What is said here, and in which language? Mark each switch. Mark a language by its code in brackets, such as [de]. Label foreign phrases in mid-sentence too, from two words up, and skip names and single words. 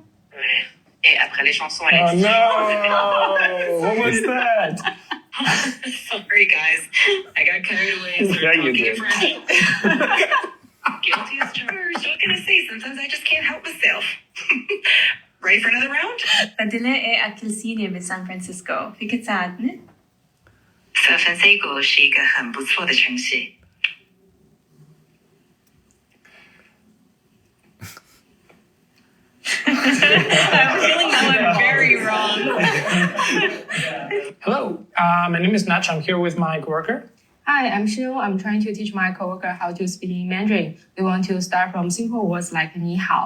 [fr] Et après les chansons, [en] Oh no! What was that? Sorry, guys. I got carried away. Yeah, you did. Guilty as charged. What can I say? Sometimes I just can't help myself. Ready for another round? [ar] بدنا ايه أكل صيني بسان فرانسيسكو فيك تساعدني؟ [zh] San Francisco 是一个很不错的城市。 [en] I'm feeling that one very wrong. Hello, my name is Nach. I'm here with my coworker. Hi, I'm Shu. I'm trying to teach my coworker how to speak in Mandarin. We want to start from simple words like [zh] 你好.